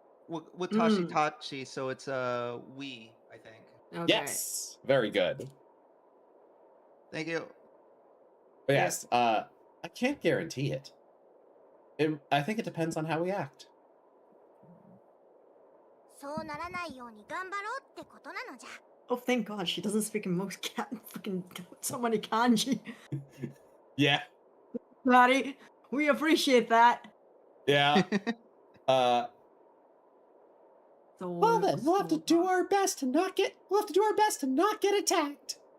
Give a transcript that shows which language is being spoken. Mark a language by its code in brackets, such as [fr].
[ja] Watashi Mm. [en] tachi, so it's we, I think. Okay. Yes. Very good. Thank you. But Yeah. yes, I can't guarantee it. I think it depends on how we act. [ja] そうならないように頑張ろうってことなのじゃ。 [en] Oh, thank God she doesn't speak in most freaking so many kanji. Yeah. Maddie, we appreciate that. Yeah. So Well then, we'll have to do our best to not get attacked.